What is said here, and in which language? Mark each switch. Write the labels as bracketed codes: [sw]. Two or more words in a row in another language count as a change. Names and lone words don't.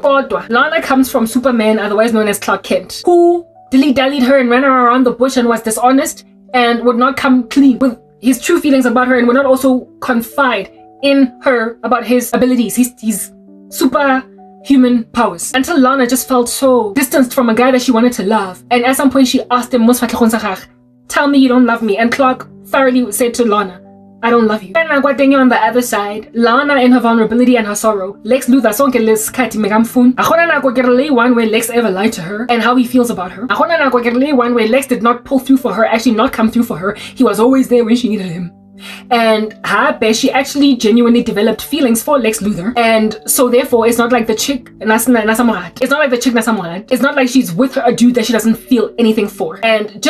[en] Lana comes from Superman, otherwise known as Clark Kent, who dilly-dallied her and ran her around the bush and was dishonest and would not come clean with his true feelings about her and would not also confide in her about his abilities, his superhuman powers. Until Lana just felt so distanced from a guy that she wanted to love. And at some point she asked him, tell me you don't love me. And Clark thoroughly said to Lana, I don't love you. And on the other side, Lana in her vulnerability and her sorrow, Lex Luthor [ss] sonke lesikhathi mekamfuna. Akhona nako kerele [en] one where Lex ever lied to her and how he feels about her. [ss] Akhona nako kerele [en] one where Lex did not pull through for her, actually not come through for her. He was always there when she needed him. And she actually genuinely developed feelings for Lex Luthor, and so therefore it's not like the chick nasamorad. It's not like she's with a dude that she doesn't feel anything for.